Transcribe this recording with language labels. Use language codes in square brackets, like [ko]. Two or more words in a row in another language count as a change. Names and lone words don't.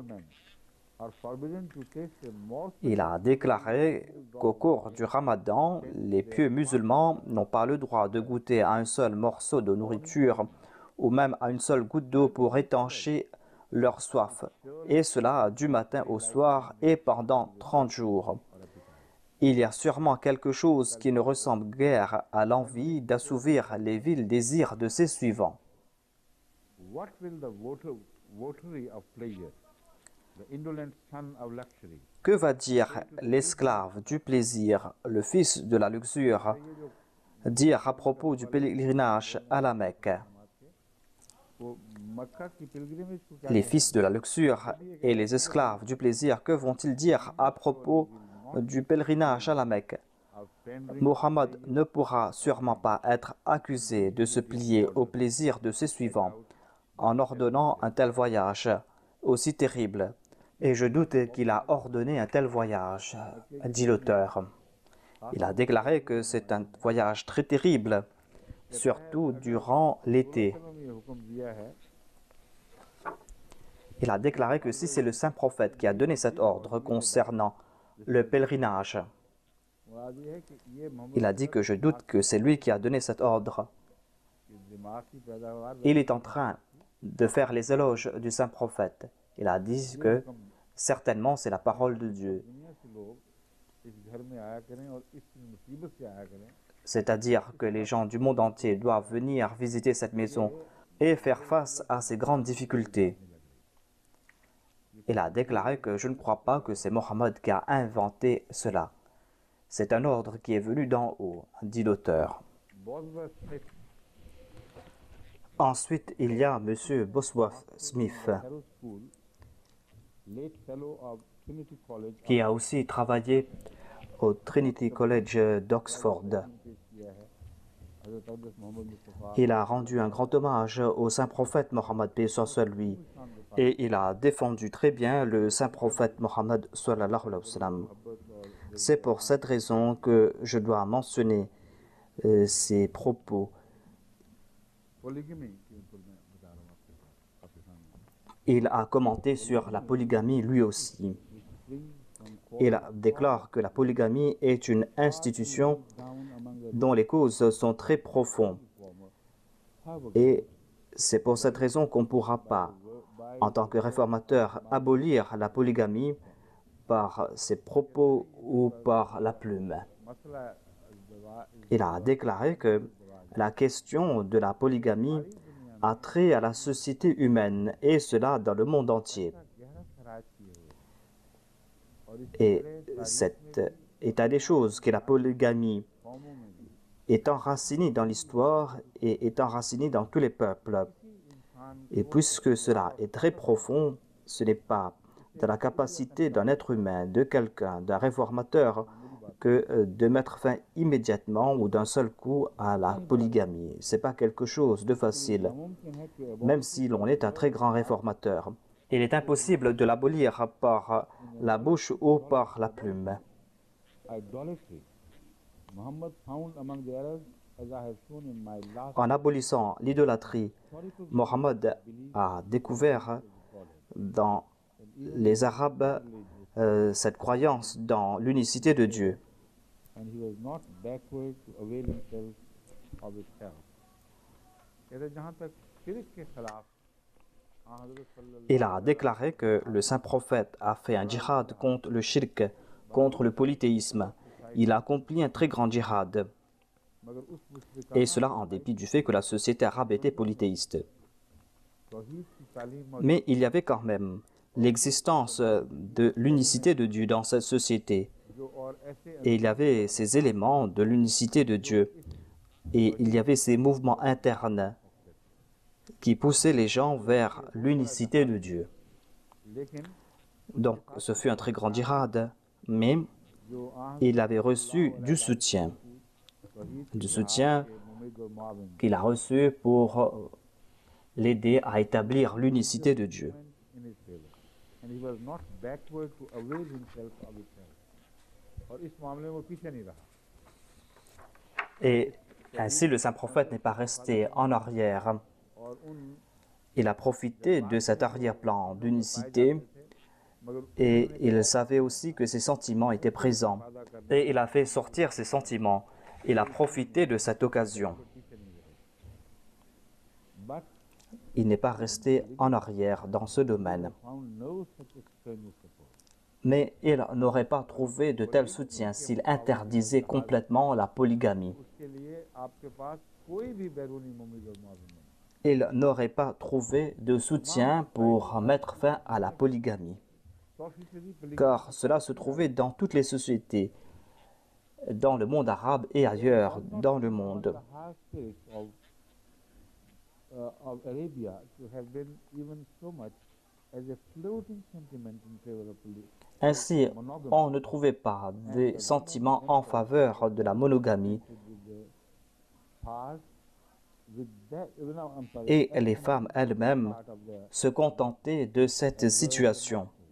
[fr] Il a déclaré qu'au cours du Ramadan, les pieux musulmans n'ont pas le droit de goûter à un seul morceau de nourriture ou même à une seule goutte d'eau pour étancher leur soif, et cela du matin au soir et pendant 30 jours. Il y a sûrement quelque chose qui ne ressemble guère à l'envie d'assouvir les vils désirs de ses suivants. [en] votary of pleasure, the indolent son of luxury. [fr] Que va dire l'esclave du plaisir, le fils de la luxure, dire à propos du pèlerinage à la Mecque? [ur] وہ مکہ کی pilgrimage کو کیا [fr] Les fils de la luxure et les esclaves du plaisir, que vont-ils dire à propos du pèlerinage à la Mecque? [en] of pandering [fr] Mohammed ne pourra sûrement pas être accusé de se plier au plaisir de ses suivants en ordonnant un tel voyage aussi terrible. Et je doute qu'il a ordonné un tel voyage, dit l'auteur. Il a déclaré que c'est un voyage très terrible, surtout durant l'été. [ur] میں یہ حکم دیا ہے [fr] Il a déclaré que si c'est le saint prophète qui a donné cet ordre concernant le pèlerinage, [ur] مراد یہ ہے کہ یہ محمد [fr] il a dit que je doute que c'est lui qui a donné cet ordre. [ur] کی دماغ کی پیداوار [fr] Il est en train de faire les éloges du saint prophète. Il a dit que certainement c'est la parole de Dieu. [ur] دنیا سے لوگ اس گھر میں آیا کریں اور اس مصیبت سے آیا کریں [fr] C'est-à-dire que les gens du monde entier doivent venir visiter cette maison et faire face à ces grandes difficultés. Il a déclaré que je ne crois pas que c'est Mohammed qui a inventé cela. C'est un ordre qui est venu d'en haut, dit l'auteur. Bosworth Smith, Ensuite, il y a M. Bosworth Smith, [en] Harrow School, late fellow of Trinity College [fr] qui a aussi travaillé au Trinity College d'Oxford. [ur] پیش کیا ہے حضرت عبدل محمد مصطفیٰ [fr] Il a rendu un grand hommage au saint prophète Mohammed, paix soit sur lui, et il a défendu très bien le saint prophète Mohammed [ar] صلى الله عليه وسلم. [fr] C'est pour cette raison que je dois mentionner ces propos. [ur] پولیگمی کے اوپر میں بتا رہا ہوں آپ کے سامنے [fr] Il a commenté sur la polygamie lui aussi. Il déclare que la polygamie est une institution dont les causes sont très profondes. Et c'est pour cette raison qu'on ne pourra pas, en tant que réformateur, abolir la polygamie par ses propos ou par la plume. [ur] मसला [fr] Il a déclaré que la question de la polygamie a trait à la société humaine, et cela dans le monde entier. [ur] گہرا خراج کیے ہوئے اور اس [fr] Et cet état des choses, que la polygamie [ur] قوموں میں بھی [fr] est enracinée dans l'histoire et est enracinée dans tous les peuples. [ur] इंसान [fr] Et puisque cela est très profond, ce n'est pas de la capacité d'un être humain, de quelqu'un, d'un réformateur, que de mettre fin immédiatement ou d'un seul coup à la polygamie. Ce n'est pas quelque chose de facile, [ur] ممکن ہے کہ [fr] même si l'on est un très grand réformateur. Il est impossible de l'abolir par la bouche ou par la plume. [en] idolatry Muhammad found among the Arabs, as I have shown in my last [fr] En abolissant l'idolâtrie, [en] historical [fr] Mohammed a découvert dans les Arabes cette croyance dans l'unicité de Dieu. [en] and he was not backward to avail himself of its help. [ur] کہتے ہیں، جہاں تک شرک کے خلاف حضرت صلی اللہ [fr] Il a déclaré que le saint prophète a fait un djihad contre le shirk, contre le polythéisme. Il a accompli un très grand djihad, [ur] مگر اس مشرکانہ [fr] et cela en dépit du fait que la société arabe était polythéiste. [ur] توحید کی تعلیم موجود [fr] Mais il y avait quand même l'existence de l'unicité de Dieu dans cette société. [ur] جو اور ایسے [fr] Et il y avait ces éléments de l'unicité de Dieu. Et il y avait ces mouvements internes qui poussaient les gens vers l'unicité de Dieu. [ur] लेकिन [fr] Donc ce fut un très grand djihad, mais [ur] جو آج [fr] il avait reçu du soutien [ur] کے ممد اور معاون [fr] qu'il a reçu pour l'aider à établir l'unicité de Dieu. [en] in his favor and he was not backward to avail himself of its help [ur] اور اس معاملے میں وہ پیچھے نہیں رہا [fr] Et ainsi le saint prophète n'est pas resté en arrière. [ur] اور ان [fr] Il a profité de cet arrière-plan d'unicité [ur] मगर [fr] et il savait aussi que ses sentiments étaient présents. Et il a fait sortir ses sentiments. Il a profité de cette occasion. [ur] پیچھے نہیں رہے but [fr] Il n'est pas resté en arrière dans ce domaine. [en] found no such extraneous support [fr] Mais il n'aurait pas trouvé de tel soutien s'il interdisait complètement la polygamie. [ur] اس کے لیے آپ کے پاس کوئی بھی بیرونی ممد اور معاون نہیں [fr] il n'aurait pas trouvé de soutien pour mettre fin à la polygamie, car cela se trouvait dans toutes les sociétés, dans le monde arabe et ailleurs dans le monde. Ainsi, on ne trouvait pas des sentiments en faveur de la monogamie et les femmes elles-mêmes se contentaient de cette situation.